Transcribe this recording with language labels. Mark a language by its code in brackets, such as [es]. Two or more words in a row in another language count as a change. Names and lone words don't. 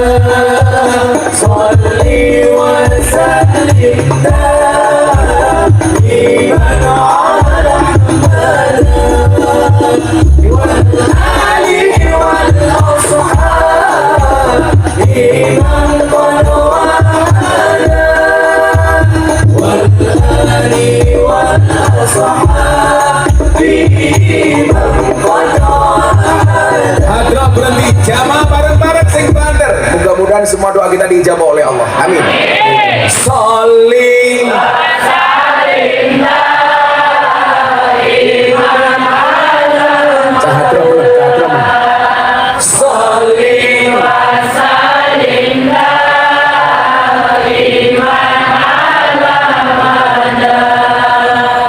[ar] صلّ وسلّم دائماً على محمد وال آل وال أصحاب إمام قد وحدا وال آل وال أصحاب إمام قد وحدا. [id] Hadra berhenti jamaah [jv] bareng-bareng sing banter. [id] Mudah-mudahan semua doa kita diijabah oleh Allah. Amin. [ar] صلّ وسلّم دائماً على محمد. صلّ وسلّم دائماً على محمد